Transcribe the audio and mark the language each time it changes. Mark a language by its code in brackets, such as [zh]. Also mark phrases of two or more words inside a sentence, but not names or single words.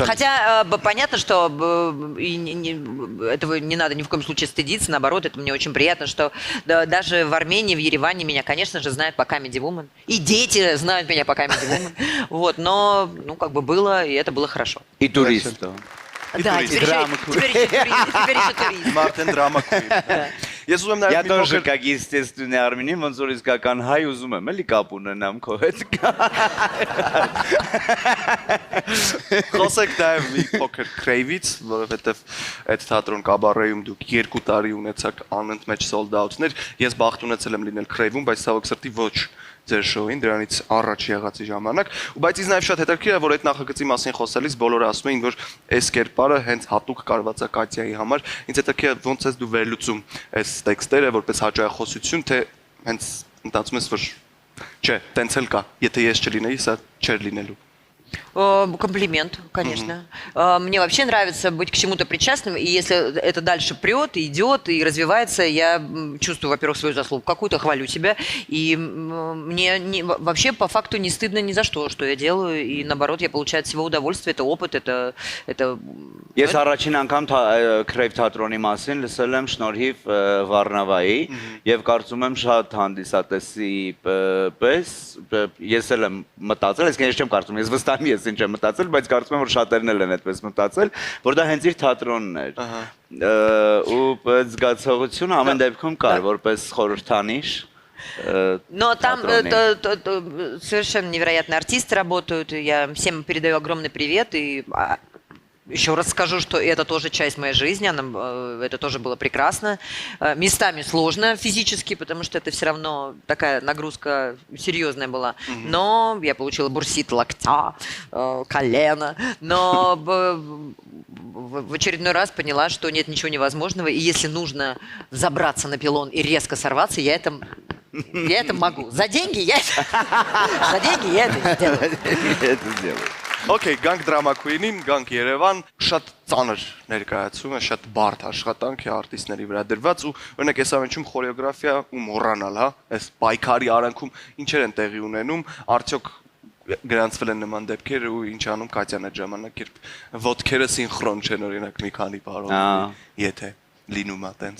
[ru] Хотя понятно, что этого не надо ни в коем случае стыдиться, наоборот, это мне очень приятно, что даже в Армении, в Ереване меня, конечно же, знают по Comedy Woman. И дети знают меня по Comedy Woman. Вот, но, ну, как бы было, и это было хорошо. И туристов. Да, теперь еще турист. [hy] Մարտեն Drama Queen։ Ես ուզում եմ [ru] Я [hy] նաև մի [ru] тоже [hy] փոքր [ru] как естественный армянин, [hy] ոնց որ իսկական հայ ուզում եմ էլի կապ ունենամ քո հետ։ խոսեք նաև մի փոքր Crave-ից, որովհետև այդ թատրոն կաբարեում դուք 2 տարի ունեցաք անընդմեջ [en] sold out- [hy] ներ։ Ես բախտ ունեցել եմ լինել Crave-ում, բայց ցավոք սրտի ոչ ձեր շոուին, դրանից առաջ եղածի ժամանակ, ու բայց ինձ նաև շատ հետաքրքիր է, որ այդ նախագծի մասին խոսելիս բոլորը ասում էին, որ այս կերպարը հենց հատուկ կարված է Կատյայի համար։ Ինձ հետաքրքիր է ոնց ես դու վերլուծում այս տեքստերը որպես հաջողախոսություն, թե հենց մտածում ես, որ չէ, տենց էլ կա, եթե ես չլինեի, սա չէր լինելու։ [ru] Комплимент, конечно. Мне вообще нравится быть к чему-то причастным, и если это дальше прет, идет и развивается, я чувствую, во-первых, свою заслугу, какую-то хвалю себя, и мне вообще по факту не стыдно ни за что я делаю, и наоборот, я получаю от всего удовольствие, это опыт, это... [hy] Ես առաջին անգամ Crave թատրոնի մասին լսել եմ շնորհիվ Վառնավայի եւ կարծում եմ շատ հանդիսատեսի պես ես էլ եմ մտածել, ես չեմ կարծում, ես վստահ եմ ես ինչ եմ մտածել, բայց կարծում եմ որ շատերն էլ են այդպես մտածել, որ դա հենց իր թատրոնն էր։ Ու զգացողությունը ամեն դեպքում կար որպես խորհրդանիշ։ [ru] Но там совершенно невероятные артисты работают, я всем передаю огромный привет, и еще раз скажу, что это тоже часть моей жизни, это тоже было прекрасно. Местами сложно физически, потому что это все равно такая нагрузка серьезная была. Но я получила бурсит локтя, колена. Но в очередной раз поняла, что нет ничего невозможного. И если нужно взобраться на пилон и резко сорваться, я это могу. За деньги я это сделаю. [hy] Okay, գանք Drama Queen-ին, գանք Երևան, շատ ծանր ներկայացում է, շատ բարդ աշխատանք է արտիստների վրա դրված ու օրինակ ես ամենջում խորեոգրաֆիա ու մոռանալ, հա, այս պայքարի արանքում ինչեր են տեղի ունենում, արդյոք գրանցվել են նման դեպքեր ու ինչ անում Կատյան այդ ժամանակ, երբ ոտքերը սինխրոն չեն օրինակ մի քանի բառով, եթե լինում է տենց։